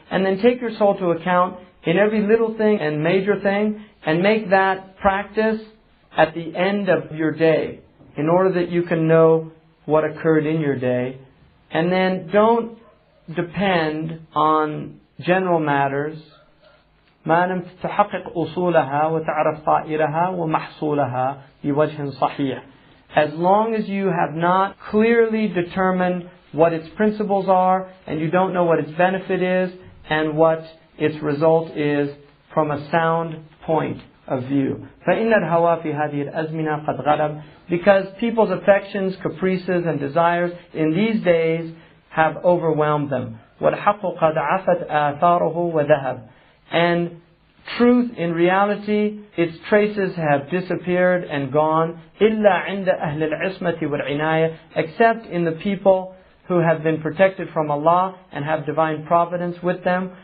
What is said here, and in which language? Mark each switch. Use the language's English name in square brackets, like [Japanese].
[English] And then take your soul to account in every little thing and major thing, and make that practice at the end of your day, in order that you can know what occurred in your day. And then don't depend on general matters. [Arabic] ما لم تحقق أصولها وتعرف طائرها ومحصولها بوجه صحيح. [English] As long as you have not clearly determined what its principles are, and you don't know what its benefit is, and what its result is from a sound point of view. [Arabic] فإن الهوى في هذه الأزمنة قد غلب. [English] Because people's affections, caprices, and desires in these days have overwhelmed them. [Arabic] والحق قد عفت آثاره وذهب. [English] And truth, in reality, its traces have disappeared and gone. [Arabic] إلا عند أهل العصمة والعناية, [English] except in the people who have been protected from Allah and have divine providence with them.